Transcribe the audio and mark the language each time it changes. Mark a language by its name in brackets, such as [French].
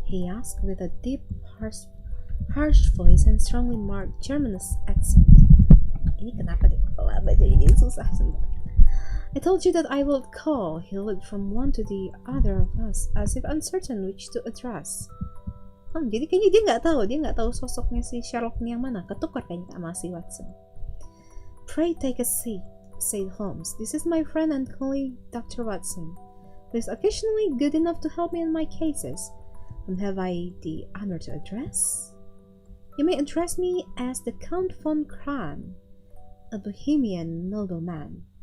[English] He asked with a deep, harsh voice and strongly marked Germanist accent. [Indonesian] Ini kenapa deh kalau baca ini susah sebentar. [English] I told you that I would call. He looked from one to the other of us as if uncertain which to address. [Indonesian] Jadi kayaknya dia nggak tahu sosoknya si Sherlock yang mana. Ketukar kayaknya sama si Watson. [English] Pray take a seat, said Holmes. This is my friend and colleague, Dr. Watson. Who is occasionally good enough to help me in my cases. And have I the honor to address? You may address me as the Count von Kran, a Bohemian nobleman.